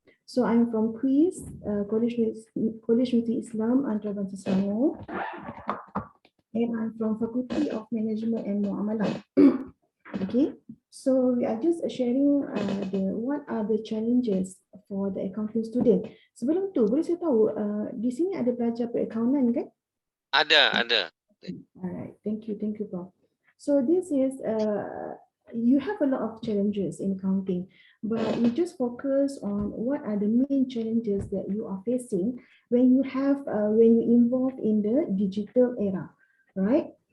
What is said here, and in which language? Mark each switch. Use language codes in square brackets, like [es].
[en] So I'm from QUIS, College Universiti Islam Antara Selangor, and I'm from Faculty of Management and Muamalah. Okay, so we are just sharing what are the challenges for the accounting student. [ms] Sebelum tu, boleh saya tahu di sini ada pelajar perakaunan kan? Ada. [en] Alright, thank you, Prof. So this is you have a lot of challenges in accounting, but we just focus on what are the main challenges that you are facing when you involve in the digital era, right?